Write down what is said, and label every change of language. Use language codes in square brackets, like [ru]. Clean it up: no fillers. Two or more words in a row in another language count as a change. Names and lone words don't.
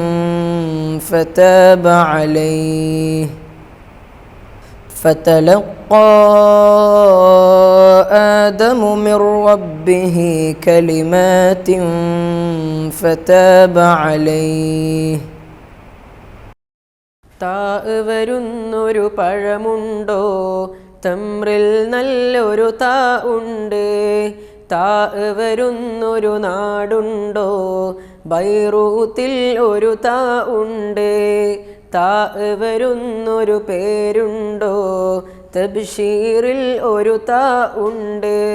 [ar] فتاب عليه فتلقى آدم من ربه كلمات فتاب عليه [ml] താ വരുന്നൊരു പഴമുണ്ടോ തമ്രിൽ നല്ലൊരു താ ഉണ്ട് താ വരുന്നൊരു നാടുണ്ടോ ബൈറൂത്തിൽ ഒരു താ ഉണ്ട് താ വരുന്നൊരു പേരുണ്ടോ തബ്ശീറിൽ ഒരു താ ഉണ്ട്.